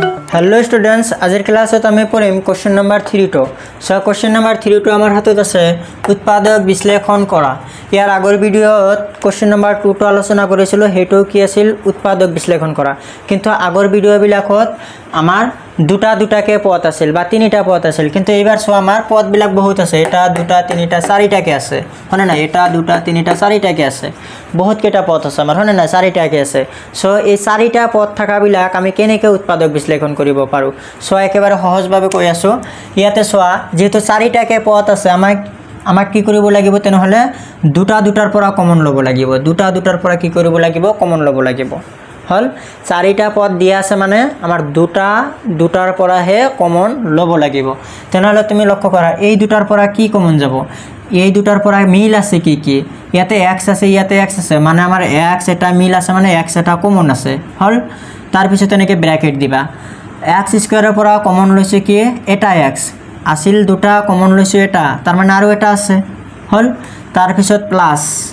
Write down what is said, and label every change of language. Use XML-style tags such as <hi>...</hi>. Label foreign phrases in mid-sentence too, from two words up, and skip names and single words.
<en>Hello students</en> <as>আজৰ ক্লাছত আমি পঢ়িম</as> <en>question number 3</en> <as>ছো</as> <en>question number 3</en> <as>আমাৰ হাতত আছে উৎপাদক বিশ্লেষণ কৰা যাৰ আগৰ ভিডিঅ'ত</as> <en>question number 2</en> <as>আলোচনা কৰিছিলো হেটু কি আছিল উৎপাদক বিশ্লেষণ কৰা কিন্তু আগৰ ভিডিঅ' বিলাকত আমাৰ দুটা দুটাকে পদ আছিল বা তিনিটা পদ আছিল কিন্তু এইবাৰ ছো আমাৰ পদ বিলাক বহুত আছে এটা দুটা তিনিটা চাৰিটাকে আছে হয় নে না এটা দুটা তিনিটা চাৰিটাকে আছে বহুত কেইটা পদ আছে আমাৰ হয় নে না চাৰিটাকে আছে ছো এই চাৰিটা পদ থাকা বিলাক আমি কেনেকৈ উৎপাদক বিশ্লেষণ কৰিব পাৰো সো একেবাৰে সহজভাৱে কৈ আছো ইয়াতে সোৱা যেহেতু চাৰিটাকে পদ আছে আমাক কি কৰিব লাগিব তেনেহলে দুটা দুটাৰ পৰা কমন লব লাগিব দুটা দুটাৰ পৰা কি কৰিব লাগিব কমন লব লাগিব হল চাৰিটা পদ দিয়া আছে মানে আমাৰ দুটা দুটাৰ পৰা হে কমন লব লাগিব তেনেহলে তুমি লক্ষ্য কৰা এই দুটাৰ পৰা কি কমন যাব এই দুটাৰ পৰা মিল আছে কি কি ইয়াতে x আছে ইয়াতে x আছে মানে আমাৰ x এটা মিল আছে মানে x এটা কমন আছে হল তাৰ পিছত এনেকে ব্র্যাকেট দিবা x স্কয়াৰৰ পৰা কমন লৈছে কি এটা x আছিল দুটা কমন লৈছে এটা তাৰ মানে আৰু এটা আছে হল তাৰ পিছত প্লাস</as>